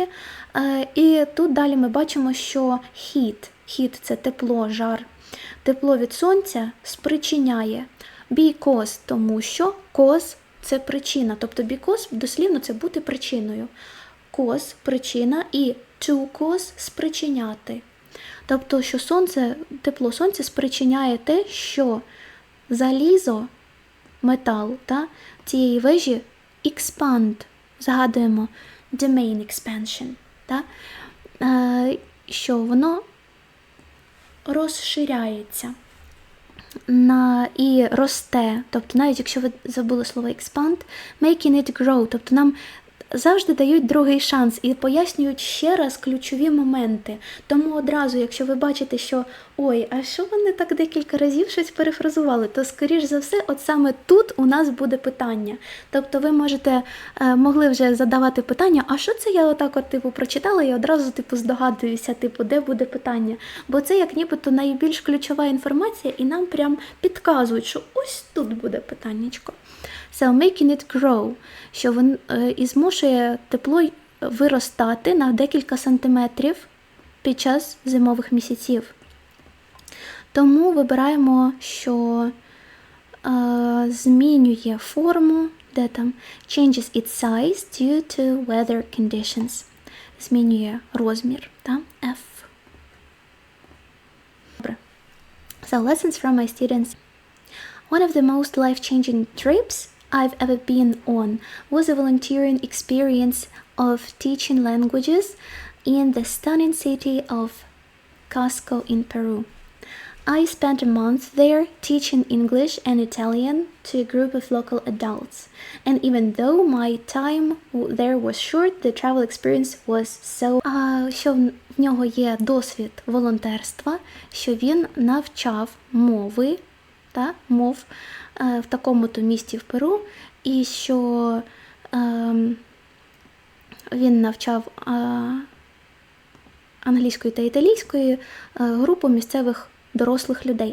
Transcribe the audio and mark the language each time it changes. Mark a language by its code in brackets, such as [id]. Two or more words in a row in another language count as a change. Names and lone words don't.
[uk] І тут далі ми бачимо, що heat – це тепло, жар. Тепло від сонця спричиняє because, тому що cause – це причина. Тобто because дослівно це бути причиною. Cause – причина і [en] to cause – [uk] спричиняти. Тобто, що тепло сонця спричиняє те, що залізо, метал цієї вежі expand, згадуємо [en] domain expansion, [uk] що воно розширяється і росте. Тобто, навіть якщо ви забули слово expand, [en] making it grow, [uk] тобто нам завжди дають другий шанс і пояснюють ще раз ключові моменти. Тому одразу, якщо ви бачите, що а що вони так декілька разів щось перефразували, то, скоріш за все, от саме тут у нас буде питання. Тобто ви могли вже задавати питання, а що це я отак прочитала і одразу здогадуюся, де буде питання. Бо це як нібито найбільш ключова інформація і нам прям підказують, що ось тут буде питаннячко. [en] So making it grow, [uk] що і змушує тепло виростати на декілька сантиметрів під час зимових місяців. Тому вибираємо, що змінює форму, де там [en] changes its size due to weather conditions. [uk] Змінює розмір, та? F. Добре. [en] So, lessons from my students. One of the most life-changing trips I've ever been on was a volunteering experience of teaching languages in the stunning city of Cusco in Peru. I spent a month there teaching English and Italian to a group of local adults. And even though my time there was short, the travel experience was so... [uk] Що в нього є досвід волонтерства, що він навчав мов в такому-то місті в Перу, і що він навчав англійської та італійської групу місцевих дорослих людей.